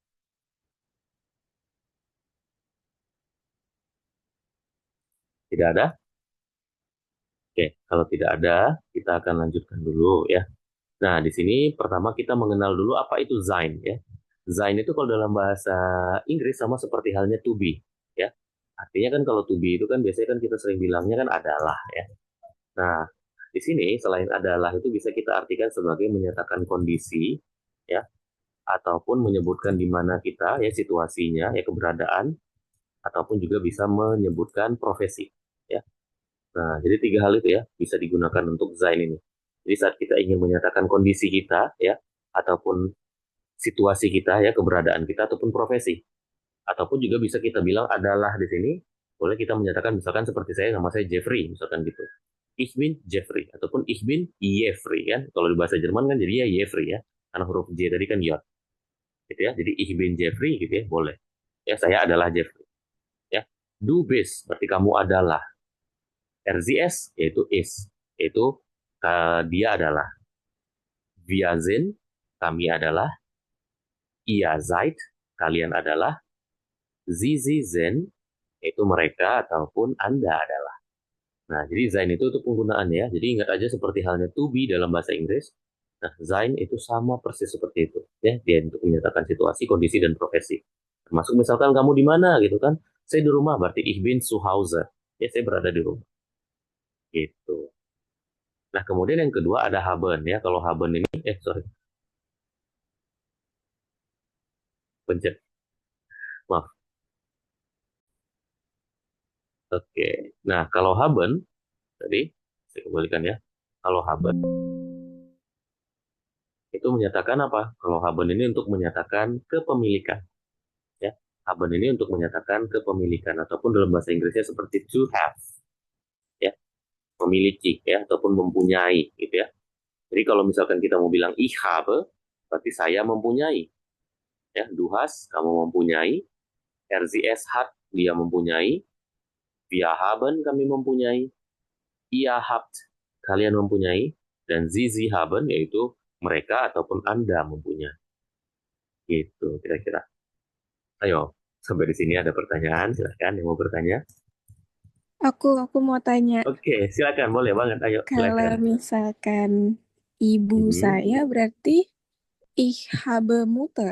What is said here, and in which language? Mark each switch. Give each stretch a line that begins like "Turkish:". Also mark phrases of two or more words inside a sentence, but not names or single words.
Indonesian: Tidak ada? Oke, kalau tidak ada, kita akan lanjutkan dulu ya. Nah, di sini pertama kita mengenal dulu apa itu sein ya. Sein itu kalau dalam bahasa Inggris sama seperti halnya
English: to be
Indonesian: ya. Artinya kan kalau
English: to be
Indonesian: itu kan biasanya kan kita sering bilangnya kan adalah ya. Nah, di sini selain adalah itu bisa kita artikan sebagai menyatakan kondisi ya, ataupun menyebutkan di mana kita ya situasinya ya keberadaan, ataupun juga bisa menyebutkan profesi ya. Nah, jadi tiga hal itu ya bisa digunakan untuk sein ini. Jadi saat kita ingin menyatakan kondisi kita ya, ataupun situasi kita ya, keberadaan kita ataupun profesi, ataupun juga bisa kita bilang adalah di sini, boleh kita menyatakan misalkan seperti saya, nama saya Jeffrey misalkan gitu.
German: Ich bin Jeffrey ataupun ich bin Jeffrey kan.
Indonesian: Kalau di bahasa Jerman kan jadinya Jeffrey ya. Karena huruf J tadi kan J. Gitu ya. Jadi
German: ich bin Jeffrey
Indonesian: gitu ya, boleh. Ya, saya adalah Jeffrey. Ya.
German: Du bist
Indonesian: berarti kamu adalah. RZS yaitu is, yaitu dia adalah.
German: Wir sind
Indonesian: kami adalah.
German: Ihr seid
Indonesian: kalian adalah.
German: Sie sind
Indonesian: yaitu mereka ataupun Anda adalah. Nah, jadi sein itu untuk penggunaannya ya. Jadi ingat aja seperti halnya
English: to be
Indonesian: dalam bahasa Inggris. Nah, sein itu sama persis seperti itu ya. Dia untuk menyatakan situasi, kondisi dan profesi. Termasuk misalkan kamu di mana gitu kan? Saya di rumah berarti
German: ich bin zu Hause.
Indonesian: Ya, saya berada di rumah. Gitu. Nah, kemudian yang kedua ada haben ya. Kalau haben ini pencet. Maaf. Oke. Nah, kalau haben tadi saya kembalikan ya. Kalau haben itu menyatakan apa? Kalau haben ini untuk menyatakan kepemilikan. Ya, haben ini untuk menyatakan kepemilikan ataupun dalam bahasa Inggrisnya seperti
English: to have.
Indonesian: Ya, memiliki ya ataupun mempunyai gitu ya. Jadi kalau misalkan kita mau bilang
German: ich habe,
Indonesian: berarti saya mempunyai. Ya,
German: du hast,
Indonesian: kamu mempunyai. RZS hat, dia mempunyai.
German: Wir haben,
Indonesian: kami mempunyai.
German: Ihr habt,
Indonesian: kalian mempunyai.
German: Dan sie haben,
Indonesian: yaitu mereka ataupun Anda mempunyai. Gitu kira-kira. Ayo, sampai di sini ada pertanyaan, silakan yang mau bertanya. Aku mau tanya, Oke, silakan, boleh banget. Ayo, kalau silakan. misalkan ibu saya berarti
German: ich habe Mutter.